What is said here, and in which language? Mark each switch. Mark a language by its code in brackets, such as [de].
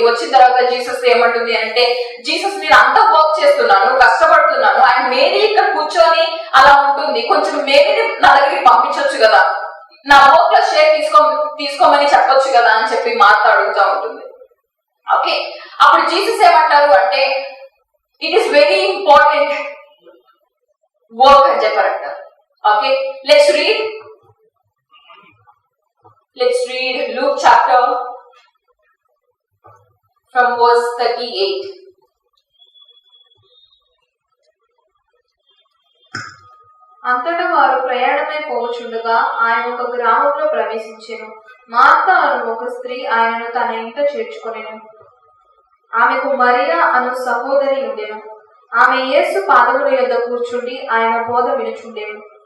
[te] వచ్చిన తర్వాత జీసస్ ఏమంటుంది అంటే జీసస్ నేను అంతా వర్క్ చేస్తున్నాను, కష్టపడుతున్నాను, అండ్ మేరీ ఇక్కడ కూర్చొని అలా ఉంటుంది, కొంచెం మేరీని నా దగ్గరికి పంపించవచ్చు కదా, నా వర్క్ లో షేర్ తీసుకోమని చెప్పొచ్చు కదా అని చెప్పి మార్తా అడుగుతూ ఉంటుంది. ఓకే, అప్పుడు జీసస్ ఏమంటారు అంటే [en] it is very important work [te] అని చెప్పారంట. [en] Okay, let's read Luke chapter from verse 38. [te] అంతటా వారు ప్రయాణమై పోవచుండగా ఆయన ఒక గ్రామంలో ప్రవేశించెను. మార్తా అను ఒక స్త్రీ ఆయనను తన ఇంట చేర్చుకొనెను. ఆమెకు మరియా అను సహోదరి ఉండెను. ఆమె యేసు పాదముల యొద్ద కూర్చుండి ఆయన బోధ వినుచుండెను.